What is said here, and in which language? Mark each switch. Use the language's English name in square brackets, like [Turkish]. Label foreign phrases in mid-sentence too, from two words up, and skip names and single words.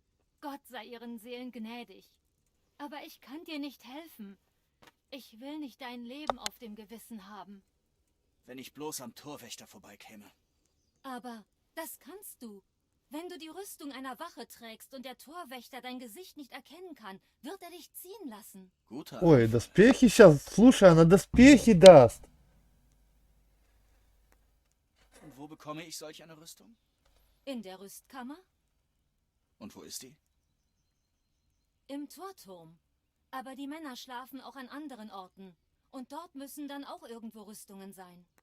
[German] Gott sei ihren Seelen gnädig. Aber ich kann dir nicht helfen. Ich will nicht dein Leben auf dem Gewissen haben. Wenn ich bloß am Torwächter vorbeikäme. Aber das kannst du. Wenn du die Rüstung einer Wache trägst und der Torwächter dein Gesicht nicht erkennen kann, wird er dich ziehen lassen. Guter [Russian] Ой, [German] Einfall. [Russian] доспехи сейчас. Слушай, она доспехи даст. [German] Und wo bekomme ich solch eine Rüstung? In der Rüstkammer? Und wo ist die? Im Torturm. Aber die Männer schlafen auch an anderen Orten. Und dort müssen dann auch irgendwo Rüstungen sein.